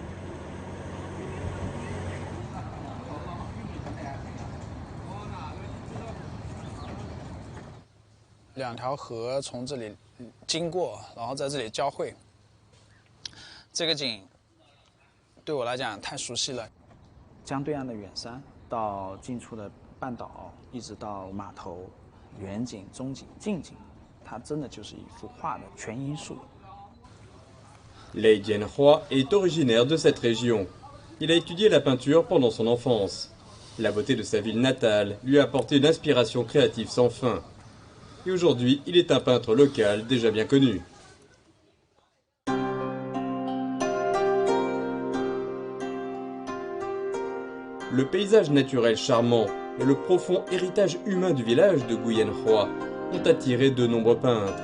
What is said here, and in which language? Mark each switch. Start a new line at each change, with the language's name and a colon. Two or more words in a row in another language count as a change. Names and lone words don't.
Chinese: 2 条河从这里经过，然后在这里交汇。这个景对我来讲太熟悉了。江对岸的远山到近处的半岛，一直到码头，远景、中景、近景，它真的就是一幅画的全因素。
French: Lei Jianhua est originaire de cette région. Il a étudié la peinture pendant son enfance. La beauté de sa ville natale lui a apporté une inspiration créative sans fin. Et aujourd'hui, il est un peintre local déjà bien connu. Le paysage naturel charmant et le profond héritage humain du village de Guyanhua ont attiré de nombreux peintres.